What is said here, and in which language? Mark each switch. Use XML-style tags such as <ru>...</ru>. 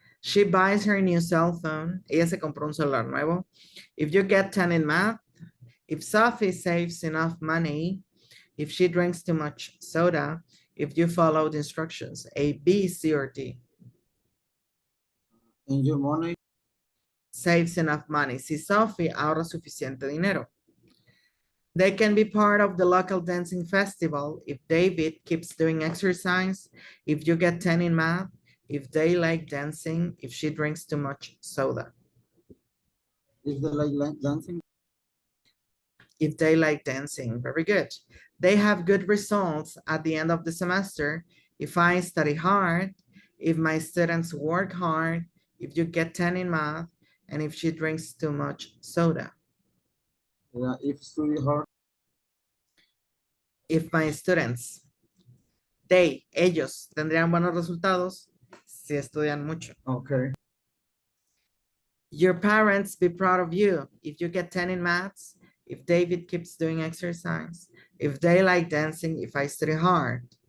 <en>She buys her new cell phone.</en> <es>Ella se compró un celular nuevo.</es> <en>If you get 10 in math, if Sophie saves enough money, if she drinks too much soda, if you follow the instructions, A, B, C, or D. In your money, Saves enough money.</en> <es>Si Sophie ahorra suficiente dinero.</es> <en>They can be part of the local dancing festival if David keeps doing exercise, if you get 10 in math, if they like dancing, if she drinks too much soda. if they like dancing, If they like dancing, very good. They have good results at the end of the semester. If I study hard, if my students work hard, if you get 10 in math, and if she drinks too much soda. if study hard, If my students,</en> <es>ellos tendrían buenos resultados si estudian mucho.</es> <en>okay. Your parents be proud of you if you get 10 in maths, if David keeps doing exercise, if they like dancing, if I study hard.</en>